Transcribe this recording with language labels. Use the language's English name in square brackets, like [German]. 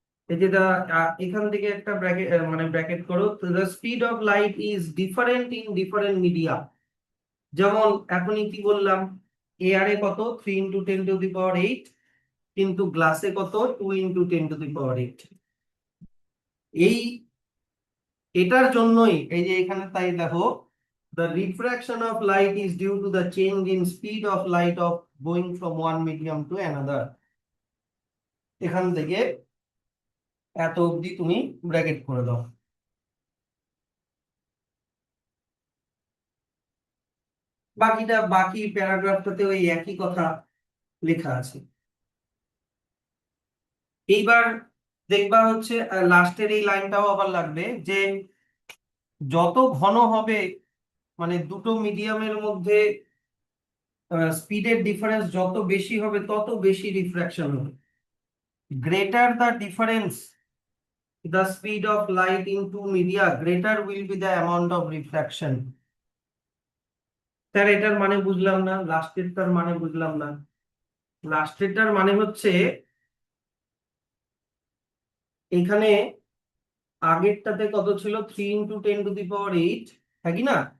[Bangla] এই যে এখান থেকে একটা ব্র্যাকেট মানে ব্র্যাকেট করো, [English] The speed of light is different in different media. [Bangla] যেমন এখনই কি বললাম, এয়ারে কত 3 × 10⁸, কিন্তু গ্লাসে কত 2 × 10⁸। এই এটার জন্যই এই যে এখানে তাই দেখো, [English] the refraction of light is due to the change in speed of light of going from one medium to another। [Bangla] এখান থেকে এত অবধি তুমি ব্র্যাকেট করে দাও। বাকি প্যারাগ্রাফটাতে ওই একই কথা লেখা আছে। এইবার দেখবা হচ্ছে লাস্টের এই লাইনটাও আবার লাগবে, যে যত ঘন হবে মানে দুটো মিডিয়ামের মধ্যে স্পিডের ডিফারেন্স যত বেশি হবে তত বেশি রিফ্রাকশন হবে। [English] Greater the difference the speed of light in two media, greater will be the amount of refraction। [Bangla] Sir এটার মানে বুঝলাম না, লাস্টেরটার মানে বুঝলাম না। লাস্টেরটার মানে হচ্ছে এখানে আগেরটাতে কত ছিল, 3 × 10⁸, হ্যাঁ কি না?